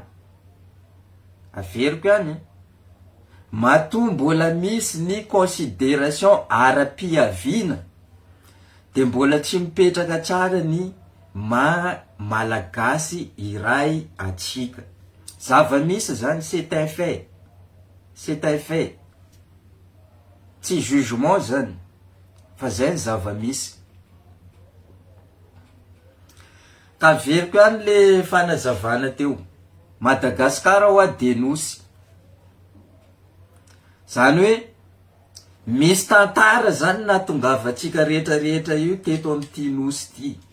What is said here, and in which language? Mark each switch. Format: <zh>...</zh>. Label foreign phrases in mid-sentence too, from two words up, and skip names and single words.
<mg>Averiko ihany, matoa mbola misy ny considération ara-piaviana, de mbola tsy mipetraka tsara ny malagasy iray atsika. Zava-misy zany,</mg> <fr>c'est un fait. C'est un fait.</fr> <mg>Tsy jugement zany, fa zay ny zava-misy. Ka averiko ihany le fanazavana teo. Madagasikara ho de nosy. Zany hoe misy tantara zany natongavatsika rehetrarehetra io teto amin'ity nosy ity.</mg>